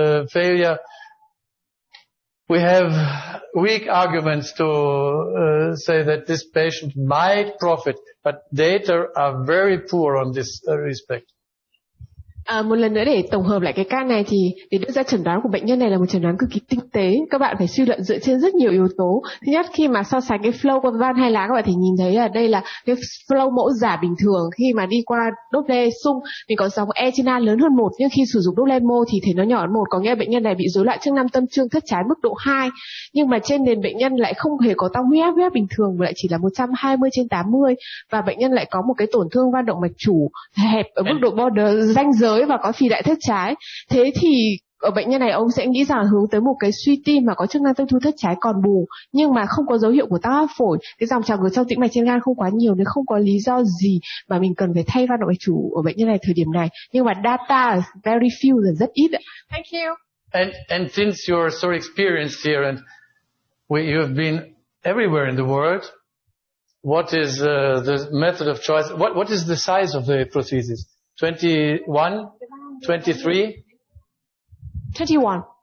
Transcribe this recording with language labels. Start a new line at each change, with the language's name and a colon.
English: failure, we have weak arguments to say that this patient might profit, but data are very poor on this respect.
Vietnamese: Một lần nữa để tổng hợp lại cái ca này thì để đưa ra chẩn đoán của bệnh nhân này là một chẩn đoán cực kỳ tinh tế. Các bạn phải suy luận dựa trên rất nhiều yếu tố. Thứ nhất, khi mà so sánh cái flow qua van hai lá, các bạn thì nhìn thấy là đây là cái flow mẫu giả bình thường. Khi mà đi qua Doppler sung, mình có sóng E trên A lớn hơn 1, nhưng khi sử dụng Doppler mô thì thấy nó nhỏ hơn 1, có nghĩa là bệnh nhân này bị rối loạn chức năng tâm trương thất trái mức độ 2. Nhưng mà trên nền bệnh nhân lại không hề có tăng huyết áp bình thường, mà lại chỉ là 120/80, và bệnh nhân lại có một cái tổn thương van động mạch chủ hẹp ở mức độ border ranh giới và có phì đại thất trái. Thế thì ở bệnh nhân này ông sẽ nghĩ rằng hướng tới một cái suy tim mà có chức năng tâm thu thất trái còn bù, nhưng mà không có dấu hiệu của tăng áp phổi, cái dòng trào ngược trong tĩnh mạch trên gan không quá nhiều, nên không có lý do gì mà mình cần phải thay van động mạch chủ ở bệnh nhân này thời điểm này. Nhưng mà
English: data very few
Vietnamese: là rất ít.
English: Thank you. And since you're so experienced here and you have been everywhere in the world, what is the method of choice? What is the size of the prosthesis? 21, 23? 21.